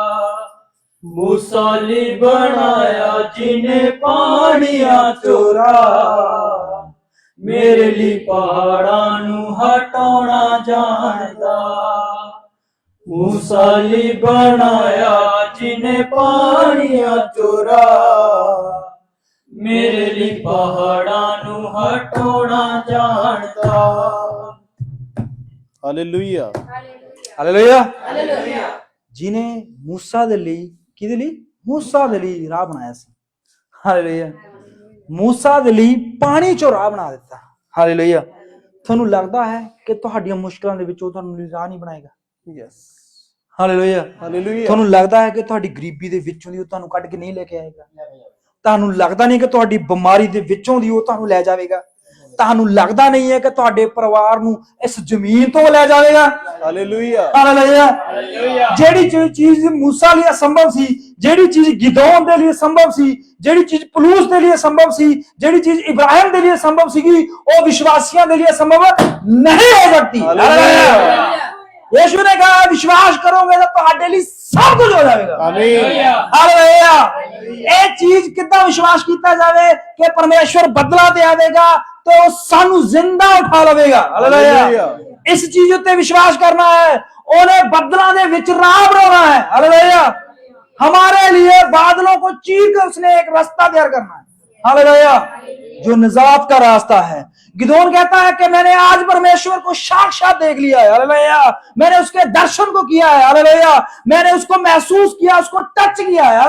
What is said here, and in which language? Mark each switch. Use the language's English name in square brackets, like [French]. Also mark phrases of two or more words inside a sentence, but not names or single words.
[Punjabi] ਮੂਸਾਲੀ ਬਣਾਇਆ ਜਿਨ੍ਹੇਂ ਪਾਣੀਆ ਚੋਰਾ, ਮੇਰੇ ਲਿਏ ਪਹਾੜਾ ਨੂੰ ਹਟਾਣਾ ਜਾਣਦਾ। ਮੂਸਾਲੀ ਬਣਾਇਆ ਜਿਨ੍ਹੇਂ ਪਾਣੀਆ ਚੋਰਾ, ਮੇਰੇ ਲਿਏ ਪਹਾੜਾ ਨੂੰ ਹਟਾਣਾ ਜਾਣਦਾ। हालेलुया, ਹਾਲੇਲੂਇਆ। ਜਿਨ੍ਹੇਂ ਮੂਸਾ ਦੇ ਲਈ ਕਿਹਦੇ ਲਈ? ਮੂਸਾ ਦੇ ਲਈ ਰਾਹ ਬਣਾਇਆ ਸੀ, ਹਾਲੇਲੂਇਆ। ਮੂਸਾ ਦੇ ਲਈ ਪਾਣੀ ਚੋਂ ਰਾਹ ਬਣਾ ਦਿੱਤਾ, हालेलुया। ਤੁਹਾਨੂੰ ਲੱਗਦਾ ਹੈ ਕਿ ਤੁਹਾਡੀਆਂ ਮੁਸ਼ਕਲਾਂ ਦੇ ਵਿੱਚੋਂ ਤੁਹਾਨੂੰ ਰਾਹ ਨਹੀਂ ਬਣਾਏਗਾ? यस, ਹਾਲੇਲੂਇਆ। हालेलुया ਤੁਹਾਨੂੰ ਲੱਗਦਾ ਹੈ ਕਿ ਤੁਹਾਡੀ ਗਰੀਬੀ ਦੇ ਵਿੱਚੋਂ ਦੀ ਉਹ ਤੁਹਾਨੂੰ ਕੱਢ ਕੇ ਨਹੀਂ ਲੈ ਕੇ ਆਏਗਾ? ਤੁਹਾਨੂੰ ਲੱਗਦਾ ਨਹੀਂ ਕਿ ਤੁਹਾਡੀ ਬਿਮਾਰੀ ਦੇ ਵਿੱਚੋਂ ਦੀ ਉਹ ਤੁਹਾਨੂੰ ਲੈ ਜਾਵੇਗਾ? ਤੁਹਾਨੂੰ ਲੱਗਦਾ ਨਹੀਂ ਹੈ ਕਿ ਤੁਹਾਡੇ ਪਰਿਵਾਰ ਨੂੰ ਇਸ ਜ਼ਮੀਨ ਤੋਂ ਲੈ ਜਾਵੇਗਾ? हालेलुया ਹਾਲੇਲੂਇਆ। ਜਿਹੜੀ ਚੀਜ਼ मूसा ਲਈ ਅਸੰਭਵ ਸੀ, ਜਿਹੜੀ ਚੀਜ਼ ਗਿਦੋਨ ਦੇ ਲਈ ਸੰਭਵ ਸੀ, ਜਿਹੜੀ ਚੀਜ਼ ਪਲੂਸ ਦੇ ਲਈ ਸੰਭਵ ਸੀ, ਜਿਹੜੀ ਚੀਜ਼ ਇਬਰਾਹਿਮ ਦੇ ਲਈ ਸੰਭਵ ਸੀਗੀ, ਉਹ ਵਿਸ਼ਵਾਸੀਆਂ ਦੇ ਲਈ ਸੰਭਵ [Hindi] नहीं हो सकती। [Punjabi] हालेलुया [Hindi] यीशु ने कहा विश्वास करोगे तो [Punjabi] ਤੁਹਾਡੇ ਲਈ ਸਭ ਕੁਝ ਹੋ ਜਾਵੇਗਾ। [Hindi] आमीन [Punjabi] ਹਾਲੇਲੂਇਆ। ਇਹ ਚੀਜ਼ ਕਿੱਦਾਂ ਵਿਸ਼ਵਾਸ ਕੀਤਾ ਜਾਵੇ ਕਿ ਪਰਮੇਸ਼ਵਰ ਬਦਲਾ ਦੇਵੇਗਾ ਤੇ ਉਹ ਸਾਨੂੰ ਜ਼ਿੰਦਾ ਉਠਾ ਲਵੇਗਾ। ਹਾਲੇਲੂਇਆ। ਇਸ ਚੀਜ਼ ਉੱਤੇ ਵਿਸ਼ਵਾਸ ਕਰਨਾ ਹੈ। ਉਹਨੇ ਬੱਦਲਾਂ ਦੇ ਵਿੱਚ ਰਾਹ ਬਣਾਉਣਾ है। हालेलुया। [Hindi] हमारे लिए बादलों को चीर कर उसने एक रास्ता तैयार करना है। हालेलुया। जो निजात का रास्ता है। गिदोन कहता है कि मैंने आज परमेश्वर को साक्षात देख लिया है। हालेलुया। मैंने उसके दर्शन को किया है। हालेलुया। मैंने उसको महसूस किया, उसको टच किया है।